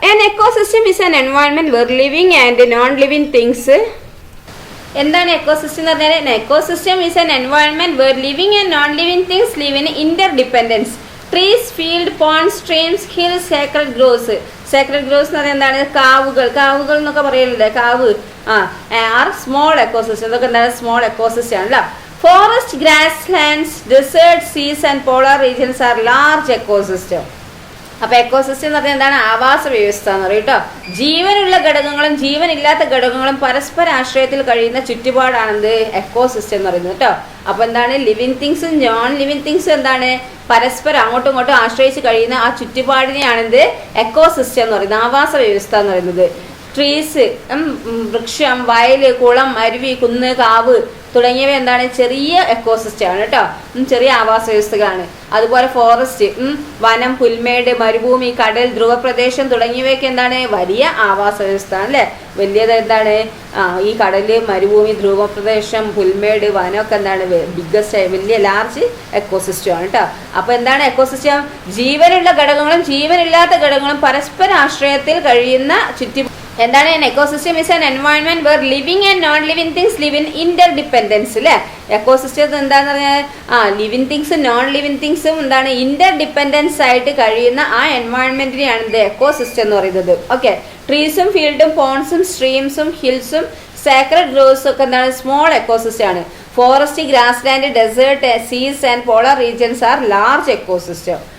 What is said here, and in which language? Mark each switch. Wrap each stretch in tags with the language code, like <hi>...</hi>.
<en>An ecosystem is an environment where living and non-living things.</en> <ml>എന്താണ് ecosystem എന്ന് പറഞ്ഞാൽ?</ml> <en>Ecosystem is an environment where living and non-living things live in interdependence. Trees, field, ponds, streams, hills, sacred groves.</en> <ml>Sacred groves എന്ന് പറഞ്ഞാൽ എന്താണ്? കാവുകൾ എന്നൊക്കെ പറയലുണ്ട്.</ml> <en>കാവ് are small ecosystem.</en> <ml>ഇതൊക്കെ എന്താണ്? സ്മോൾ എക്കോസിസ്റ്റം ആണല്ലോ.</ml> <en>Forest, grasslands, desert, seas and polar regions are large ecosystem.</en> <ml>അപ്പൊ എക്കോസിസ്റ്റം എന്ന് പറഞ്ഞാൽ എന്താണ്? ആവാസ വ്യവസ്ഥ എന്ന് പറയും കേട്ടോ. ജീവനുള്ള ഘടകങ്ങളും ജീവനില്ലാത്ത ഘടകങ്ങളും പരസ്പര ആശ്രയത്തിൽ കഴിയുന്ന ചുറ്റുപാടാണെന്ത്? എക്കോസിസ്റ്റം എന്ന് പറയുന്നത് കേട്ടോ. അപ്പൊ എന്താണ്? ലിവിംഗ് തിങ്സും നോൺ ലിവിംഗ് തിങ്സും എന്താണ്? പരസ്പരം അങ്ങോട്ടും ഇങ്ങോട്ടും ആശ്രയിച്ച് കഴിയുന്ന ആ ചുറ്റുപാടിനെയാണെന്ത്? എക്കോസിസ്റ്റം എന്ന് പറയുന്നത്, ആവാസ വ്യവസ്ഥ എന്ന് പറയുന്നത്. ട്രീസ്, വൃക്ഷം, വയല്, കുളം, അരുവി, കുന്ന്, കാവ്, തുടങ്ങിയവ എന്താണ് ചെറിയ എക്കോസിസ്റ്റം ആണ് കേട്ടോ, ചെറിയ ആവാസ വ്യവസ്ഥകളാണ്. അതുപോലെ ഫോറസ്റ്റ്, വനം, പുൽമേട്, മരുഭൂമി, കടൽ, ധ്രുവപ്രദേശം തുടങ്ങിയവയൊക്കെ എന്താണ് വലിയ ആവാസ വ്യവസ്ഥ ആണ് അല്ലേ. വലിയത് എന്താണ് ഈ കടല്, മരുഭൂമി, ധ്രുവപ്രദേശം, പുൽമേട്, വനമൊക്കെ എന്താണ് ബിഗ്ഗസ്റ്റ് വലിയ ലാർജ് എക്കോസിസ്റ്റം ആണ് കേട്ടോ. അപ്പൊ എന്താണ് എക്കോസിസ്റ്റം? ജീവനുള്ള ഘടകങ്ങളും ജീവനില്ലാത്ത ഘടകങ്ങളും പരസ്പര ആശ്രയത്തിൽ കഴിയുന്ന ചുറ്റി എന്താണ്</ml> <en>an ecosystem is an environment where living and non living things live in interdependence അല്ലേ.</en> <ml>എക്കോസിസ്റ്റം എന്താന്ന് പറഞ്ഞാൽ ലിവിങ് തിങ്സും നോൺ ലിവിങ് തിങ്സും എന്താണ് ഇന്റർഡിപെൻഡൻസ് ആയിട്ട് കഴിയുന്ന ആ എൻവയോൺമെന്റിനെയാണ് ഇത് എക്കോസിസ്റ്റം എന്ന് പറയുന്നത്. ഓക്കെ, ട്രീസും ഫീൽഡും പോൺസും സ്ട്രീംസും ഹിൽസും സാക്രഡ് ഗ്രോവ്സും ഒക്കെ എന്താണ് സ്മോൾ എക്കോസിസ്റ്റം ആണ്.</ml> <en>Forest, grassland, desert, seas and polar regions are large ecosystem.</en>